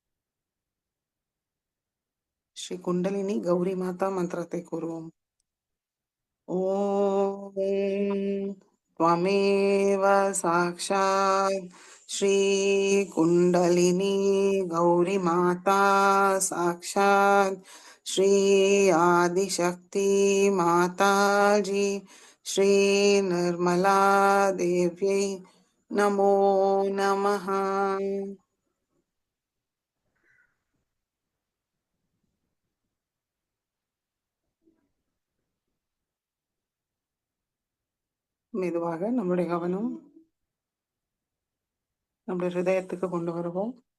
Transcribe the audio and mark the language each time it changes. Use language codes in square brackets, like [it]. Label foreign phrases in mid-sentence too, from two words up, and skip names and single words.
[ta] ஸ்ரீ குண்டலினி கௌரி மாதா மந்திரத்தை கூறுவோம். [sa] ஓம் त्वमेव साक्षात् श्री कुण्डलिनी गौरी माता साक्षात् श्री आदिशक्ति माताजी श्री निर्मला देव्यै नमो नमः [ta] மெதுவாக நம்முடைய கவனம் நம்முடைய ஹிருதயத்துக்கு கொண்டு வருவோம்.